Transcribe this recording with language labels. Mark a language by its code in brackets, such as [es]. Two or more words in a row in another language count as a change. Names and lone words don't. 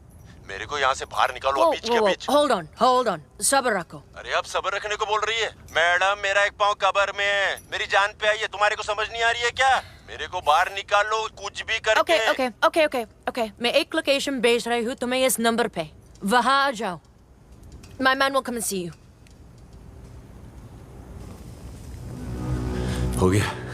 [hi] मेरे को यहाँ से बाहर निकालो बीच के बीच। [en] hold on, [hi] सब्र रखो। अरे अब सब्र रखने को बोल रही है मैडम? मेरा एक पाँव कब्र में है, मेरी जान पे आई है, तुम्हारे को समझ नहीं आ रही है क्या? मेरे को बाहर निकालो कुछ भी करके। ओके, मैं एक लोकेशन भेज रही हूँ तुम्हें इस नंबर पे, वहाँ आ जाओ। [en] My man will come and see you. [hi] हो गया।